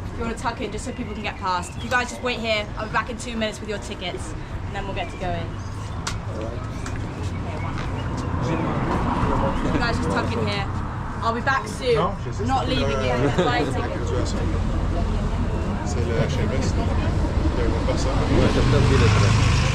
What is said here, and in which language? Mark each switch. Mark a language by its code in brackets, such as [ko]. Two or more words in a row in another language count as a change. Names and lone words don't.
[en] want to tuck in just so people can get past. If you guys just wait here, I'll be back in 2 minutes with your tickets, and then we'll get to go in. You guys just tuck in here. I'll be back soon. I'm not leaving yet. Bye tickets. [fr] C'est le HMS, il y a une personne. [ro] Noi așteptăm biletele.